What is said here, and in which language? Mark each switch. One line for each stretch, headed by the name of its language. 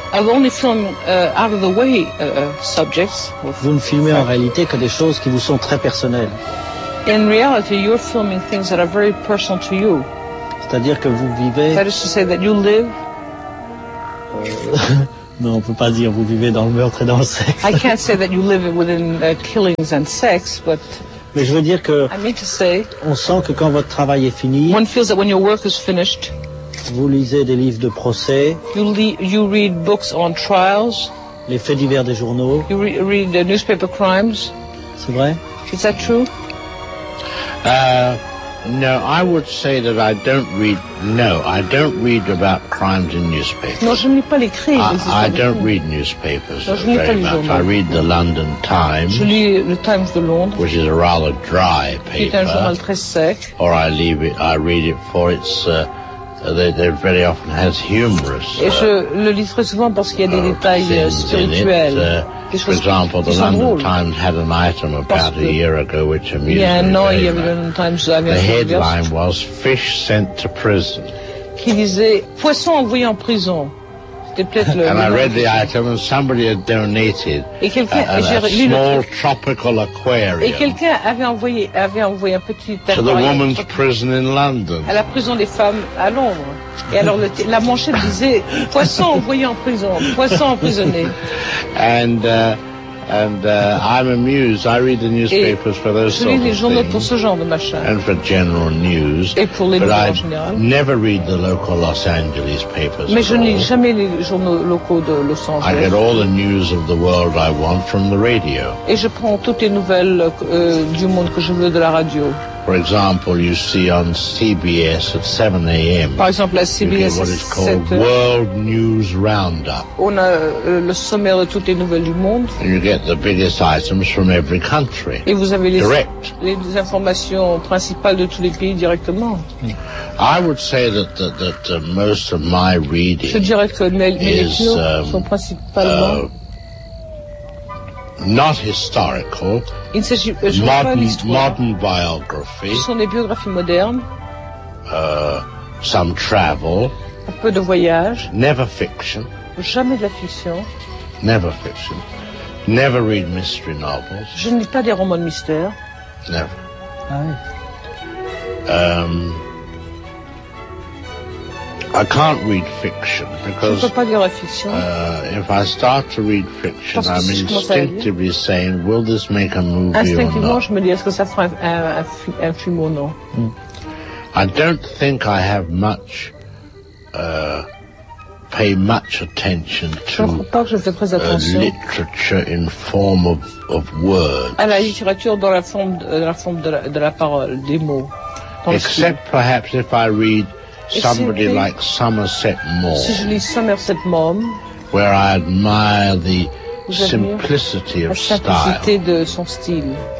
English: I've only filmed out of the way subjects.
French: Vous ne filmez en réalité que des choses qui vous sont très personnelles.
English: In reality, you're filming things that are very personal to you.
French: C'est-à-dire que vous vivez.
English: That is to say that you live.
French: Non, on peut pas dire vous vivez dans le meurtre et dans le sexe.
English: I can't say that you live within killings and sex, but.
French: Mais je veux dire que.
English: I mean to say.
French: On sent que quand votre travail est fini.
English: One feels that when your work is finished.
French: Vous lisez des livres de procès.
English: You read books on trials.
French: Les faits divers des journaux.
English: You read the newspaper crimes.
French: C'est vrai?
English: Is that true? No, I would say that I don't read. No, I don't read about crimes in newspapers.
French: Non, je ne lis pas les crimes.
English: I don't read newspapers very much. I read the London Times.
French: Je lis le Times de Londres.
English: Which is a rather dry paper.
French: C'est un journal très sec.
English: Or I leave it. I read it for its. They very often has humorous.
French: Et je le lis très souvent parce qu'il y a des détails spirituels.
English: For example, the London Times had an item about a year ago which amused me. The headline was "Fish sent to prison."
French: Qui disait poisson envoyé en prison.
English: And I read the item, and somebody had donated a small tropical aquarium.
French: Et quelqu'un avait envoyé un petit aquarium.
English: To the woman's prison in London.
French: À la prison des femmes à Londres. Et alors la manchette disait poisson envoyé en prison, poisson emprisonné.
English: And I'm amused. I read the newspapers for those sort of things.
French: Je lis les journaux pour ce genre de machin.
English: And for general news.
French: Et pour les nouvelles en général.
English: But I never read the local Los Angeles papers.
French: Mais je ne lis jamais les journaux locaux de Los Angeles.
English: I get all the news of the world I want from the radio.
French: Et je prends toutes les nouvelles du monde que je veux de la radio.
English: For example, you see on CBS at 7 a.m.
French: Par exemple, à CBS,
English: you get what is called World News Roundup.
French: On a le sommaire de toutes les nouvelles du monde.
English: And you get the biggest items from every country.
French: Et vous avez les informations principales de tous les pays directement.
English: I would say that most of my reading.
French: Je dirais que mes lectures sont principalement.
English: Not historical.
French: Il s'agit
English: modern biography.
French: Ce sont des biographies modernes.
English: Some travel.
French: Un peu de voyage.
English: Never fiction.
French: Jamais de la fiction.
English: Never fiction. Never read mystery novels.
French: Je ne lis pas des romans de mystère.
English: Never. Aye. I can't read fiction because
French: je peux pas lire la fiction.
English: If I start to read fiction, I'm instinctively saying, will this make a movie or not?
French: Instinctivement, je me dis, est-ce que ça fera un film ou non? Mm.
English: I don't think I have much, pay much attention to literature in form of words.
French: À la littérature dans la forme de la parole, des mots.
English: Except perhaps if I read somebody like Somerset Maugham.
French: Si je lis Somerset Maugham,
English: where I admire the simplicity of style.
French: De son style.